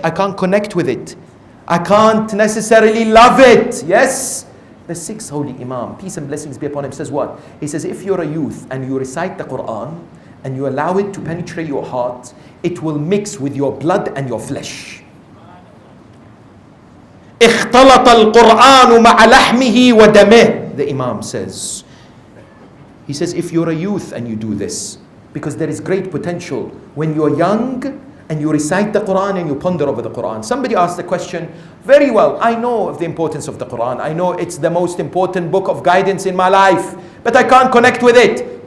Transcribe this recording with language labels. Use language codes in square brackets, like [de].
[en] I can't connect with it. I can't necessarily love it. Yes? The sixth holy Imam, peace and blessings be upon him, says what? He says, if you're a youth and you recite the Quran and you allow it to penetrate your heart, it will mix with your blood and your flesh. [ar] اختلط القرآن مع لحمه ودمه, [en] the Imam says. He says, if you're a youth and you do this, because there is great potential when you're young and you recite the Quran and you ponder over the Quran. Somebody asked the question, very well, I know of the importance of the Quran. I know it's the most important book of guidance in my life, but I can't connect with it.